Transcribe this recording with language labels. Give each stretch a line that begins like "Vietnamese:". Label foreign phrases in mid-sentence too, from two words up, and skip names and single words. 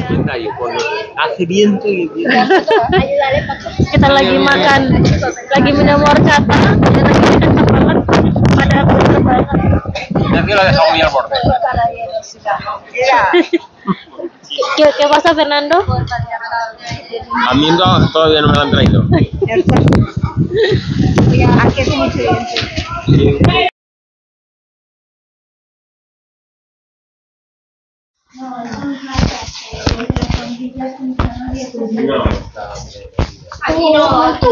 Spanish: Hace viento y
Indonesian: Kita lagi makan, lagi minum horchata. Dan anginnya kencang banget. Pada aku
Spanish: Ignacio lo ha dejado muy al borde. ¿Qué pasa, Fernando? A mí todavía no me lo han traído. Aquí es mucho evidente. Aquí no.